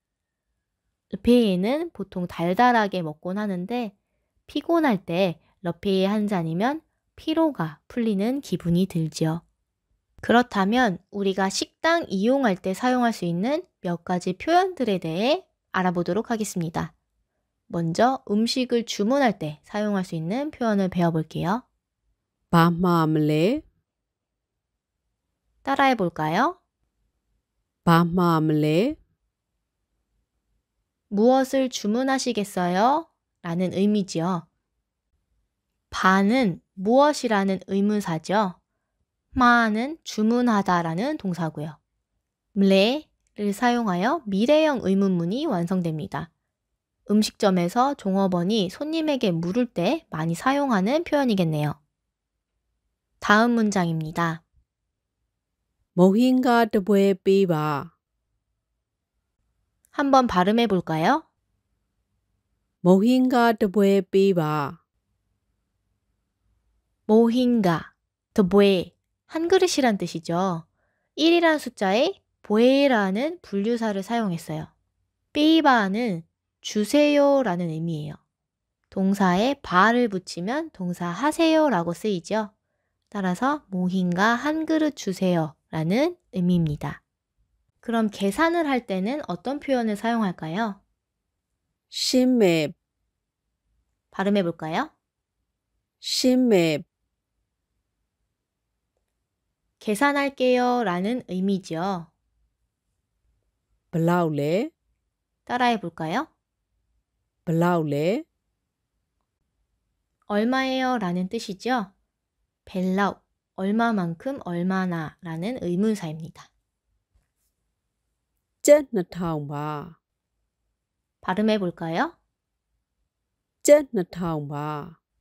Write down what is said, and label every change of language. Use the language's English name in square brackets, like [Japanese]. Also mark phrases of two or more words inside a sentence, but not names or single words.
[Korean] 르페이에는 보통 달달하게 먹곤 하는데 피곤할 때 르페이 한 잔이면 피로가 풀리는 기분이 들죠. 그렇다면 우리가 식당 이용할 때 사용할 수 있는 몇 가지 표현들에 대해 알아보도록 하겠습니다. 먼저 음식을 주문할 때 사용할 수 있는 표현을 배워볼게요. [Burmese] ဘာမှာမလဲ [Korean] 따라해 볼까요? [Burmese] ဘာမှာမလဲ [Korean] 무엇을 주문하시겠어요? 라는 의미지요. 바는 무엇이라는 의문사죠. 마는 주문하다라는 동사고요. mle를 사용하여 미래형 의문문이 완성됩니다. 음식점에서 종업원이 손님에게 물을 때 많이 사용하는 표현이겠네요. 다음 문장입니다. [Burmese] မုဟင်္ဂါတစ်ပွဲပေးပါ [Korean] 한번 발음해 볼까요? [Burmese] မုဟင်္ဂါတစ်ပွဲပေးပါ [Korean] 모힌가, 더보에, 한 그릇이란 뜻이죠. 1이란 숫자에 보에라는 분류사를 사용했어요. 삐바는 주세요라는 의미예요. 동사에 바를 붙이면 동사 하세요라고 쓰이죠. 따라서 모힌가 한 그릇 주세요라는 의미입니다. 그럼 계산을 할 때는 어떤 표현을 사용할까요? [Burmese] ရှင်းမယ် [Korean] 발음해 볼까요? [Burmese] ရှင်းမယ် [Korean] 계산할게요 라는 의미죠. [Burmese] ဘယ်လောက်လဲ [Korean] 따라해 볼까요? [Burmese] ဘယ်လောက်လဲ [Korean] 얼마예요 라는 뜻이죠. 벨라우, 얼마만큼 얼마나 라는 의문사입니다. [Burmese] ကျပ်2000ပါ [Korean] 발음해 볼까요? [Burmese] ကျပ်2000ပါ